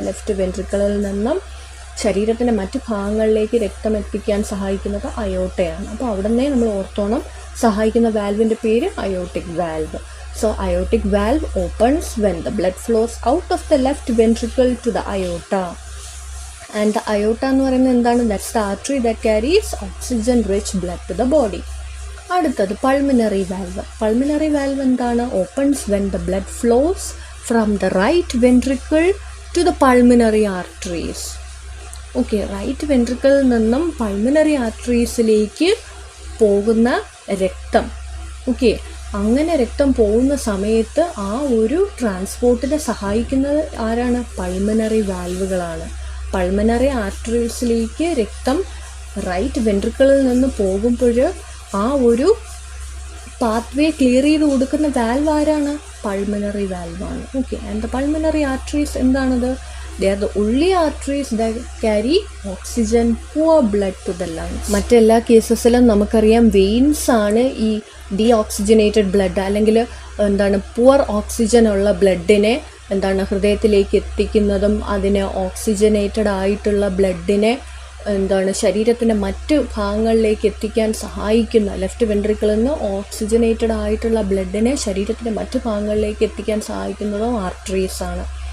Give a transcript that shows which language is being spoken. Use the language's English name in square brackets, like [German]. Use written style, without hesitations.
[Malayalam] Left വെൻട്രിക്കിളിൽ നിന്നും ശരീരത്തിൻ്റെ മറ്റു ഭാഗങ്ങളിലേക്ക് രക്തം എത്തിക്കാൻ സഹായിക്കുന്നത് അയോട്ടയാണ്. അപ്പോൾ അവിടെ നിന്നേ നമ്മൾ ഓർത്തോണം സഹായിക്കുന്ന വാൽവിൻ്റെ പേര് aortic valve. [English] So aortic valve opens when the blood flows out of the left ventricle to the aorta. And the aorta [Malayalam] എന്ന് പറയുന്നത് എന്താണ്? [English] That's the artery that carries oxygen rich blood to the body. [Malayalam] അടുത്തത് pulmonary valve. Pulmonary valve എന്താണ്? [English] Opens when the blood flows from the right ventricle to the pulmonary arteries. [Malayalam] Okay, right വെൻട്രിക്കിളിൽ നിന്നും pulmonary ആർട്ടറീസിലേക്ക് പോകുന്ന രക്തം, okay, അങ്ങനെ രക്തം പോകുന്ന സമയത്ത് ആ ഒരു ട്രാൻസ്പോർട്ടിനെ സഹായിക്കുന്നത് ആരാണ്? പൾമനറി വാൽവുകളാണ്. പൾമനറി ആർട്ടറീസിലേക്ക് രക്തം റൈറ്റ് വെൻട്രിക്കിളിൽ നിന്ന് പോകുമ്പോൾ ആ ഒരു പാത്വേ ക്ലിയർ ചെയ്ത് കൊടുക്കുന്ന വാൽവ് ആരാണ്? Pulmonary വാൽവാണ്. Okay, [English] and the pulmonary arteries [Malayalam] എന്താണത്? [English] They are the only arteries that carry oxygen poor blood to the lungs. [Malayalam] മറ്റെല്ലാ കേസസിലും നമുക്കറിയാം വെയിൻസ് ആണ് ഈ ഡീഓക്സിജനേറ്റഡ് ബ്ലഡ് അല്ലെങ്കിൽ പുവർ ഓക്സിജൻ ഉള്ള ബ്ലഡിനെ ഹൃദയത്തിലേക്ക് എത്തിക്കുന്നതും അതിനെ ഓക്സിജനേറ്റഡ് ആയിട്ടുള്ള ബ്ലഡിനെ ശരീരത്തിൻ്റെ മറ്റ് ഭാഗങ്ങളിലേക്ക് എത്തിക്കാൻ സഹായിക്കുന്ന, ലെഫ്റ്റ് വെൻട്രിക്കിളിൽ നിന്ന് ഓക്സിജനേറ്റഡ് ആയിട്ടുള്ള ബ്ലഡിനെ ശരീരത്തിൻ്റെ മറ്റ് ഭാഗങ്ങളിലേക്ക് എത്തിക്കാൻ സഹായിക്കുന്നതും ആർട്ടറീസ് ആണ്.